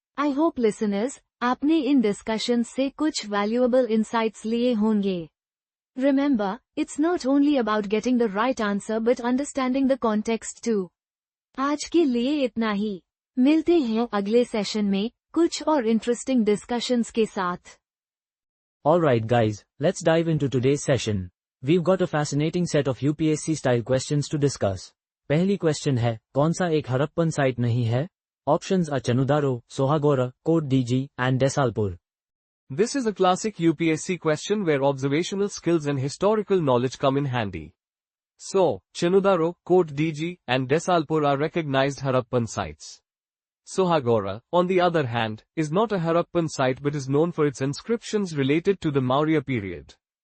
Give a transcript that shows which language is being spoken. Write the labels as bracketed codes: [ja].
[hi] I hope listeners, आपने इन discussions से कुछ वैल्यूएबल इंसाइट्स लिए होंगे। [en] Remember, it's not only about getting the right answer but understanding the context too. [hi] आज के लिए इतना ही। मिलते हैं अगले सेशन में कुछ और इंटरेस्टिंग डिस्कशंस के साथ। [en] Alright guys, let's dive into today's session. We've got a fascinating set of UPSC style questions to discuss. [hi] पहली क्वेश्चन है, कौन सा एक हड़प्पन साइट नहीं है? Options are Chanhudaro, सोहागोरा, coat DG and डेसालपुर। [en] This is a classic UPSC question where observational skills and historical knowledge come in handy. So, Chenudaro, Kote DG, and Desalpur are recognized Harappan sites. Sohagora, on the other hand, is not a Harappan site but is known for its inscriptions related to the Maurya period.